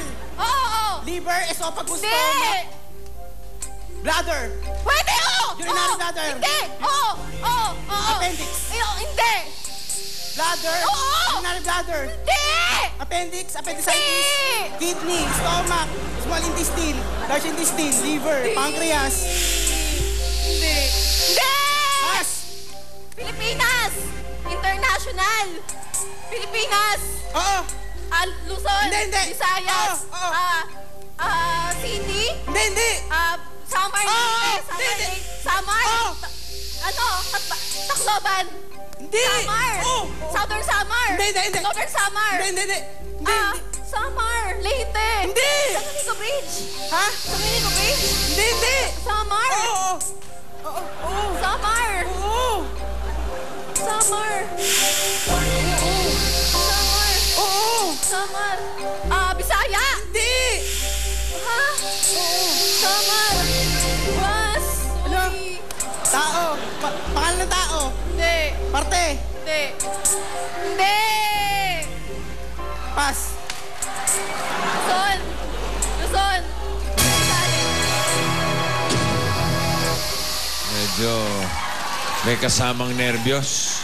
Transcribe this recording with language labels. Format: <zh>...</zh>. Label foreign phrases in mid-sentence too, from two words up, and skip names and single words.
<tl>Oo.</tl> <en>Liver, esophagus,</en> <tl>Hindi.</tl> <en>stomach? Bladder?</en> <tl>Pwede, oo. Urinary Oo. bladder? Hindi. Oo. Appendix? Hindi. Bladder? Oo.</tl> <en>Urinary bladder?</en> <tl>Hindi.</tl> <en>Appendix, appendicitis,</en> <tl>Hindi. kidney,</tl> <en>stomach, small intestine, large intestine, liver, pancreas.</en> <tl>Hindi. Pass! Pilipinas. International. Pilipinas. Oo! Luzon. Hindi. Visayas. Oo. City. Hindi! Samar. Oo. Hindi. Samar. Oo. Tacloban. Hindi! Samar. Oo. Southern Samar. Hindi. Northern Samar. Hindi. Samar. Leyte. Hindi. San Domingo Bridge. Ha? San Domingo Bridge. Hindi! Samar. Oo! Samar. Oo! Samar. Samar. Bisaya. Hindi! Ha? Samar. Was. Ano? Uy. Tao! Pangalan ng tao! Hindi. Parte! Hindi. Pass! Luzon. Medyo may kasamang nervyos.</tl>